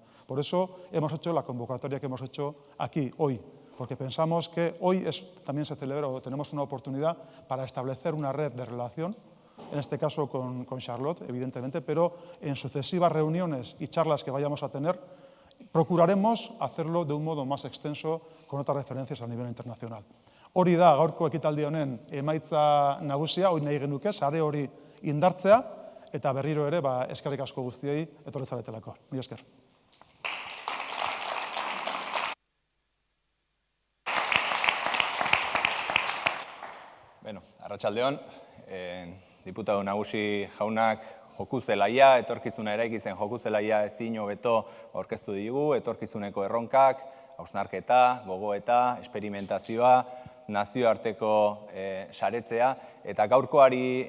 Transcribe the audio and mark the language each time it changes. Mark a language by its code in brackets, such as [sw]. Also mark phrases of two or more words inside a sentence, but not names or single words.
[es] Por eso hemos hecho la convocatoria que hemos hecho aquí, hoy, porque pensamos que hoy también se celebra o tenemos una oportunidad para establecer una red de relación, en este caso con Charlotte, evidentemente, pero en sucesivas reuniones y charlas que vayamos a tener, procuraremos hacerlo de un modo más extenso con otras referencias a nivel internacional. [eu] Hori da gaurko ekitaldi honen emaitza nagusia, hori nahi genuke, sare hori indartzea, eta berriro ere eskerrik asko guztiei etorri zaretelako. Mila esker. Bueno, arratsaldeon, diputatu nagusi jaunak joku zelaia, etorkizuna eraiki zen joku zelaia ezin hobeto aurkeztu digu, etorkizuneko erronkak, hausnarketa, gogoeta, esperimentazioa, nazioarteko saretzea, eta gaurkoari